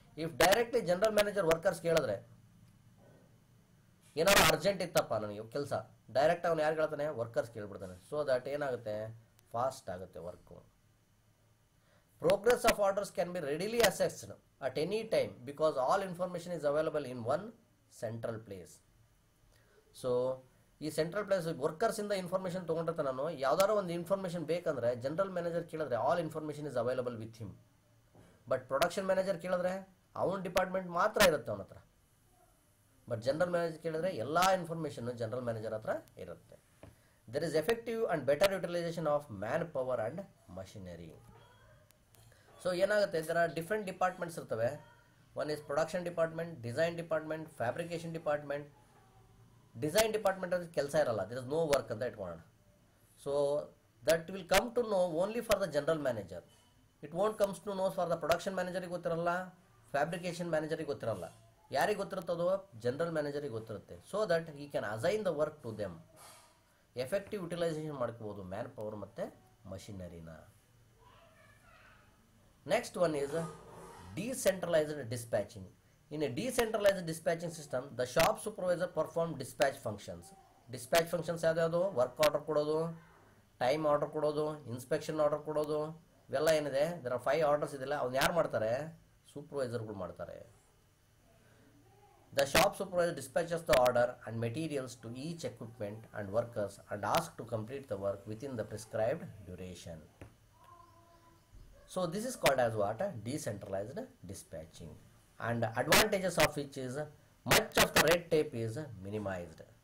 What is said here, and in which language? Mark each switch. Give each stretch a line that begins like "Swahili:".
Kannada: If directly general manager ವರ್ಕರ್ಸ್ಗೆ ಹೇಳಿದ್ರೆ, ಏನಾದ್ರು urgent ಇತ್ತಪ್ಪ ನನಗೆ ಕೆಲಸ, ಡೈರೆಕ್ಟ್ ಅವನು ಯಾರು ಹೇಳ್ತಾನೆ? ವರ್ಕರ್ಸ್ಗೆ ಹೇಳ್ಬಿಡ್ತಾನೆ. ಸೊ ದಟ್ ಏನಾಗುತ್ತೆ? ಫಾಸ್ಟ್ ಆಗುತ್ತೆ work.
English: Progress of orders can be readily assessed at any time because all information is available in one central place.
Kannada: So ಈ ಸೆಂಟ್ರಲ್ ಪ್ಲೇಸ್ ವರ್ಕರ್ಸ್ ಇಂದ ಇನ್ಫಾರ್ಮೇಷನ್ ತೊಗೊಂಡಿರ್ತಾನೆ. ನಾನು ಯಾವ್ದಾದ್ರು ಒಂದು ಇನ್ಫಾರ್ಮೇಷನ್ ಬೇಕಂದ್ರೆ ಜನರಲ್ ಮ್ಯಾನೇಜರ್ ಕೇಳಿದ್ರೆ
English: All information is available with him.
Kannada: But production manager ಕೇಳಿದ್ರೆ ಅವನ department ಮಾತ್ರ ಇರುತ್ತೆ ಅವನ ಹತ್ರ. ಬಟ್ ಜನರಲ್ ಮ್ಯಾನೇಜರ್ ಕೇಳಿದ್ರೆ ಎಲ್ಲ ಇನ್ಫಾರ್ಮೇಷನ್ ಜನರಲ್ ಮ್ಯಾನೇಜರ್ ಹತ್ರ ಇರುತ್ತೆ.
English: There is effective and better utilization of manpower and machinery. So
Kannada: ಏನಾಗುತ್ತೆ,
English: there are different departments ಇರ್ತವೆ. One is production department, design department, fabrication department. Design department
Kannada: ಅಲ್ಲಿ ಕೆಲಸ ಇರಲ್ಲ,
English: there is no work
Kannada: ಅಂತ ಇಟ್ಕೊಳ್ಳೋಣ.
English: So that will come to know only for the general manager. It won't comes to know for the
Kannada: production ಮ್ಯಾನೇಜರಿಗೆ ಗೊತ್ತಿರಲ್ಲ, fabrication ಮ್ಯಾನೇಜರಿಗೆ ಗೊತ್ತಿರಲ್ಲ. ಯಾರಿಗೆ ಗೊತ್ತಿರುತ್ತದೋ? General ಮ್ಯಾನೇಜರಿಗೆ ಗೊತ್ತಿರುತ್ತೆ.
English: So that he can assign the work to them.
Kannada: Effective utilisation ಮಾಡ್ಕೋಬೋದು man power ಮತ್ತು ಮಷಿನರಿನ.
English: Next one is decentralized dispatching. In a decentralized dispatching system, the shop supervisor perform dispatch functions.
Kannada: Dispatch functions ಯಾವ್ದು? Work order ಕೊಡೋದು, time order ಕೊಡೋದು, inspection order ಕೊಡೋದು, ಇವೆಲ್ಲ ಏನಿದೆ ಇದರ 5 orders ಇದೆಲ್ಲ ಅವ್ನು ಯಾರು ಮಾಡ್ತಾರೆ? ಸೂಪರ್ವೈಸರ್ಗಳು ಮಾಡ್ತಾರೆ.
English: The shop supervisor dispatches the order and materials to each equipment and workers and asks to complete the work within the prescribed duration. So this is called as what? Decentralized dispatching. And advantages of which is much of the red tape is minimized.